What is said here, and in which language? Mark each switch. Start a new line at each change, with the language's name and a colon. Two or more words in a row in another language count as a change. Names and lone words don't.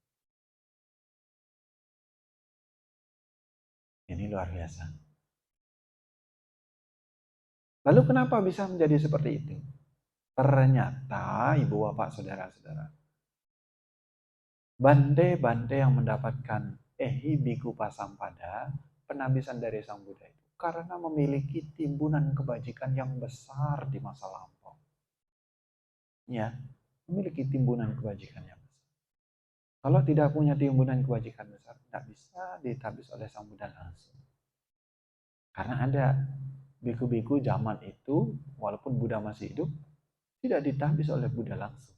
Indonesian: Ini luar biasa. Lalu kenapa bisa menjadi seperti itu? Ternyata Ibu Bapak Saudara-saudara, bante-bante yang mendapatkan
Pali: ehi biku upasampada,
Indonesian: penambisan dari Sang Buddha itu karena memiliki timbunan kebajikan yang besar di masa lampau. Ya, memiliki timbunan kebajikan yang besar. Kalau tidak punya timbunan kebajikan besar, tidak bisa ditabis oleh Sang Buddha langsung. Karena ada biku-biku zaman itu, walaupun Buddha masih hidup, tidak ditabis oleh Buddha langsung.